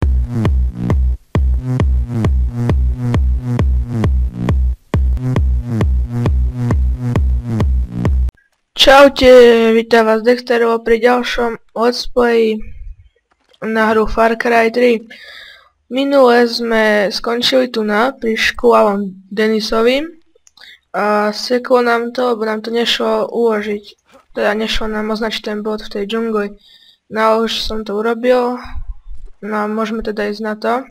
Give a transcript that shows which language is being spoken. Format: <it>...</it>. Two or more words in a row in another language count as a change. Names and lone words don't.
<sk>Čaute, vítam vás Dexterovo pri ďalšom</sk> <en>let's play</en> <sk>na hru Far Cry 3. Minule sme skončili tu pri škôlom Denisovi a seklo nám to, lebo nám to nešlo uložiť. Teda nešlo nám označiť ten bod v tej džungli. No už som to urobil. No môžeme teda ísť na to.</sk>